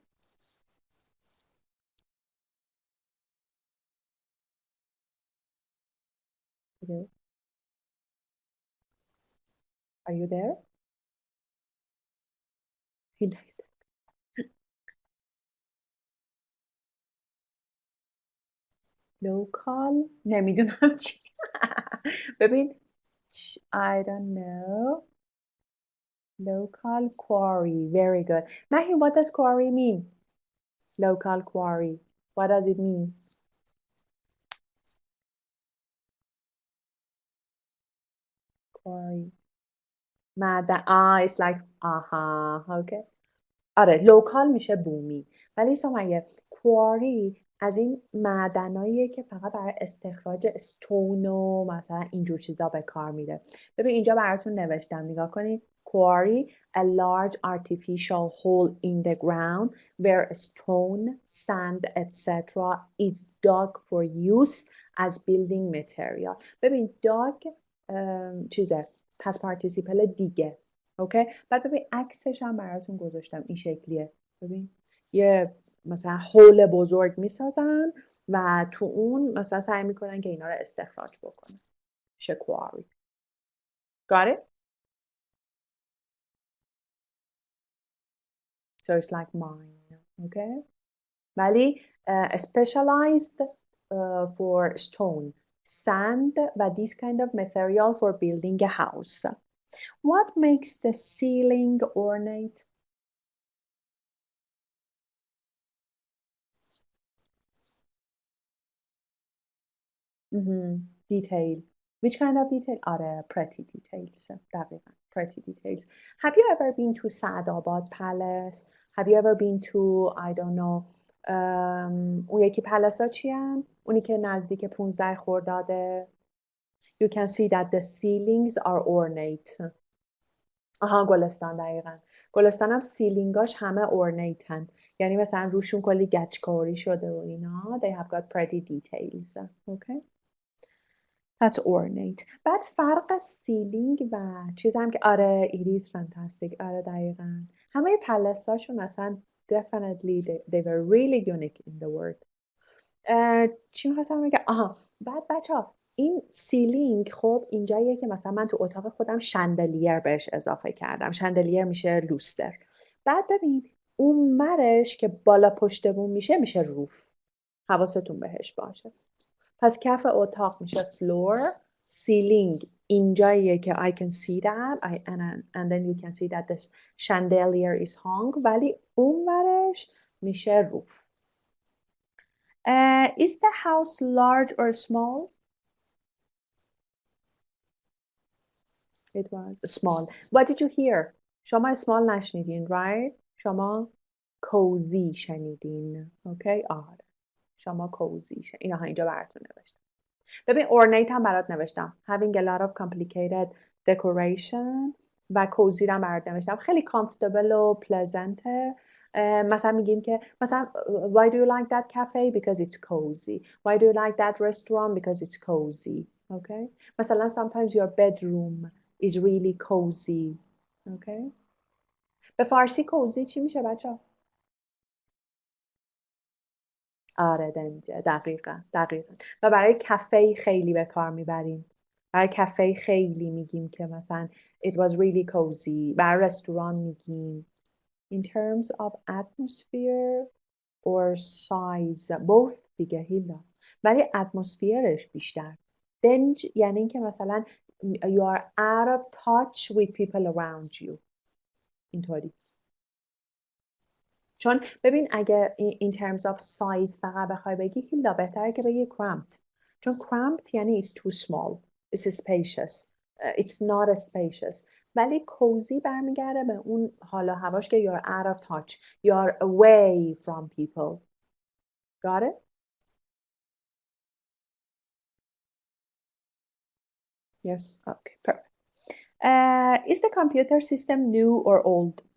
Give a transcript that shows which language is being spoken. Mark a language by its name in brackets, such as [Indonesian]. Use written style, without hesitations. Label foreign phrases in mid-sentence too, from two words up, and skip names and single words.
[English] Okay. Are you there? He likes that. [Persian] Local نمیدونم چی. [English] ببین I don't know. Local quarry. Very good. Mahi, what does quarry mean? Local quarry. What does it mean? Quarry. معدن. It's like okay. [Persian] آره لوکال میشه بومی. ولی سمایه کواری از این معدناییه که فقط برای استخراج استون و مثلا اینجور چیزا به کار میره. ببین اینجا براتون نوشتم نگاه کنید. [English] Quarry, a large artificial hole in the ground where stone, sand, etc. is dug for use as building material. [Persian] ببین dug چیزه [English] past participle [Persian] دیگه. اوکی بعد ببین عکسش هم براتون گذاشتم این شکلیه. ببین یه مثلا هول بزرگ میسازن و تو اون مثلا سعی میکنن که اینا رو استخراج بکنن. [English] میشه quarry. Got it? So it's like mine. Okay. ولی specialized for stone, sand و this kind of material for building a house. What makes the ceiling ornate? Detail. Which kind of detail? Are pretty details. دقیقا. Pretty details. Have you ever been to Saadabad Palace? Have you ever been to, I don't know, [Persian] اون یکی پلس ها چی هم؟ اونی که نزدیک 15 خرداده. [English] You can see that the ceilings are ornate. [Persian] گلستان دقیقا. گلستان هم سیلینگاش همه ornate هن. یعنی مثلا روشون کلی گچکاری شده و اینا. [English] They have got pretty details. Okay. That's ornate. [Persian] بعد فرق سیلینگ و چیز هم که آره [English] it is fantastic. [Persian] آره دقیقا. همه پلساشون اصلا [English] definitely they were really unique in the world. [Persian] چی میخواستم بگم؟ بعد بچه ها این سیلینگ خب اینجاییه که مثلا من تو اتاق خودم شندلیر بهش اضافه کردم. شندلیر میشه لوستر. بعد ببین اون مرش که بالا پشت بوم میشه روف. حواستون بهش باشه. پس کف اتاق میشه floor. [English] Ceiling [Persian] اینجاییه که [English] I can see that and then you can see that the chandelier is hung [Persian] ولی اون ورش میشه [English] roof. Is the house large or small? It was small. What did you hear? [Persian] شما small نشنیدین right? شما cozy شنیدین. Okay? آره. شما cozy شنیدین. اینها اینجا براتون نوشتم. ببین ornate هم برات نوشتم. [English] Having a lot of complicated decoration و cozy [Persian] هم برات نوشتم. [English] خیلی comfortable و pleasant. [Persian] مثلا میگیم که مثلا [English] why do you like that cafe? Because it's cozy. Why do you like that restaurant? Because it's cozy. Okay? مثلا sometimes your bedroom is really cozy. Okay? [Persian] به فارسی cozy چی میشه بچه؟ آره دنجه دقیقا و برای کافه خیلی به کار میبریم. برای کافه خیلی میگیم که مثلا [English] it was really cozy. [Persian] برای رستوران میگیم [English] in terms of atmosphere or size both دیگه هیلا. [Persian] ولی اتمسفیرش بیشتر. دنج یعنی اینکه مثلا [English] you are out of touch with people around you. [Persian] اینطوری. چون ببین اگه [English] in terms of size [Persian] فقط بخوای بگی هیلا بهتره که بگی cramped. [English] چون cramped یعنی it's too small. It's spacious. It's not spacious. [Persian] ولی cozy برمیگرده به اون حالا هواش که [English] you're out of touch. You're away from people. Got it? Yes. Okay. Perfect. Is the computer system new or old?